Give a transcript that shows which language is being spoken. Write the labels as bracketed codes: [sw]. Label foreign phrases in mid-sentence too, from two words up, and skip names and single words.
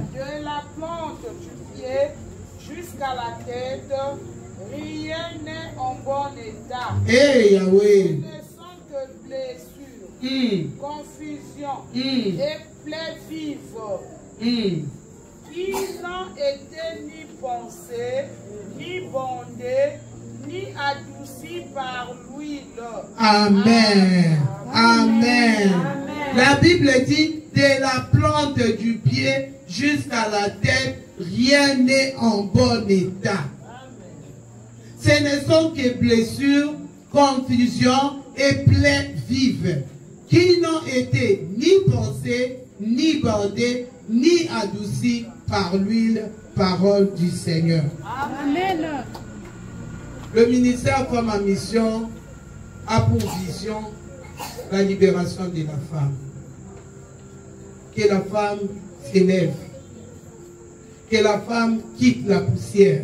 [fr] De la plante du pied jusqu'à la tête, rien n'est en bon état. Hey Yahweh. Ce ne sont que blessures, confusion et plaies vives, qui n'ont été ni pensées, ni bondées, ni adoucies par l'huile. Amen. Amen. La Bible dit, de la plante du pied jusqu'à la tête, rien n'est en bon état. Ce ne sont que blessures, confusion et plaies vives, qui n'ont été ni pensées, ni bandées, ni adoucies par l'huile, parole du Seigneur. Amen. Le ministère Femme en Mission a pour vision la libération de la femme. Que la femme s'élève. Que la femme quitte la poussière.